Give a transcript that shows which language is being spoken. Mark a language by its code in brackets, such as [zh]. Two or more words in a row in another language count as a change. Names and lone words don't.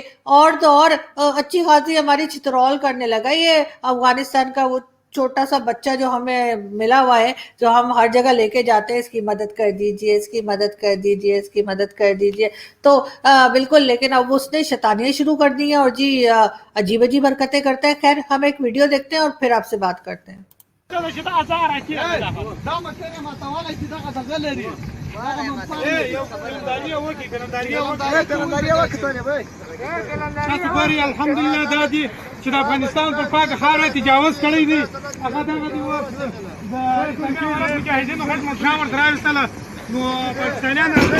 [ur] اور تو اور اچھی خاصی ہماری چترول کرنے لگا یہ افغانستان کا وہ چھوٹا سا بچہ جو ہمیں ملا ہوا ہے، جو ہم ہر جگہ لے کے جاتے ہیں، اس کی مدد کر دیجیے، اس کی مدد کر دیجیے، اس کی مدد کر دیجیے. تو بالکل، لیکن اب اس نے شیطانیاں شروع کر دی ہیں اور جی عجیب عجیب حرکتیں کرتے ہیں. خیر ہم ایک ویڈیو دیکھتے ہیں اور پھر آپ سے بات کرتے ہیں. [ps] الحمدلله دادی چې د افغانستان پر پاک خاوره تجاوز کړی دی، هغه دغه دی مجاهدینو غټ ملتیا ورته راوستله، نو پاکستانیان